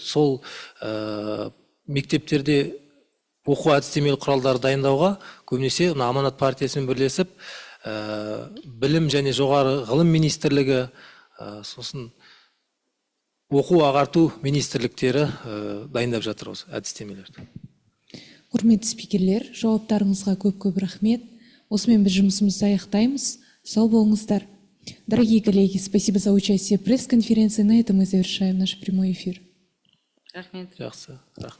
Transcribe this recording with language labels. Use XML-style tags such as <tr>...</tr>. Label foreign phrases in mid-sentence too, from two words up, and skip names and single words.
<kk>Сол мектептерде оқу әдістемелік құралдарды дайындауға көбінесе Аманат партиясымен бірлесіп, білім және жоғары ғылым министрлігі, сосын оқу ағарту министрліктері дайындап жатыр осы әдістемелерді. Құрметті спикерлер, жауаптарыңызға көп рахмет. Осымен біз жұмысымызды аяқтаймыз. Сау болыңыздар.</kk> <ru>Дорогие коллеги, спасибо за участие в пресс-конференции. На этом мы завершаем наш прямой эфир.</ru> <kk>Рахмет. Жақсы, рахмет.</kk>